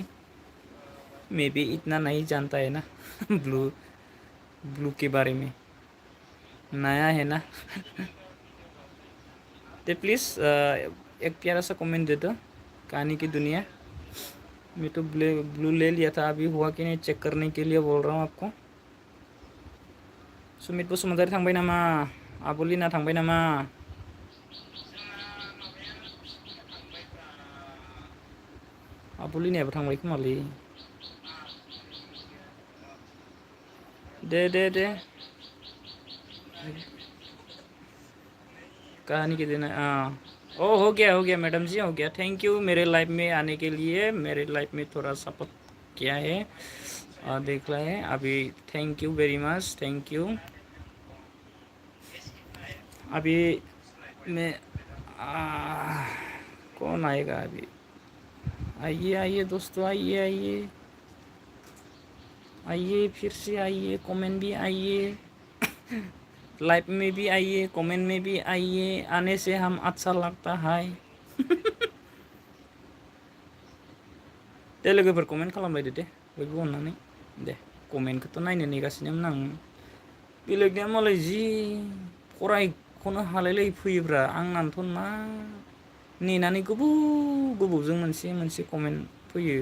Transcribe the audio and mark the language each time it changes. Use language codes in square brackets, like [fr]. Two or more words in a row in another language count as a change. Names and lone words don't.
[hi] मैं भी इतना नहीं जानता है ना ब्लू ब्लू के बारे में, नया है ना तो प्लीज़ एक प्यारा सा कमेंट दे दो, कहानी की दुनिया। मैं तो ब्लू ले लिया था, अभी हुआ कि नहीं चेक करने के लिए बोल रहा हूँ आपको। [brx] सुमित बसुमतारी थांबाय नामा? आबुलिना थांबाय नामा? आबुलिनायाबो थांबाय खोमालै। [hi] दे कहानी के दिन ओ हो गया मैडम जी, हो गया। [en] thank you [hi] मेरे लाइफ में आने के लिए, मेरे लाइफ में थोड़ा सपोर्ट किया है और देख रहा है अभी। [en] thank you very much, thank you. [hi] अभी मैं कौन आएगा अभी? आइए आइए दोस्तों, आइए आइए आइए, फिर से आइए, कमेंट भी आइए, लाइव में भी आइए, कमेंट में भी आइए, आने से हम अच्छा लगता है [brx] दे लोगोफोर कमेन्ट खालामलायदो दे बयबो अननानै। दे कमेन्टखौथ' नायनो नेगासिनोमोन आं। बेलेगनिया मालाय जि फरायख'नो हालायलायै फैयोब्रा, आंनानोथ' मा नेनानै गोबावजों मोनसे कमेन्ट फैयो।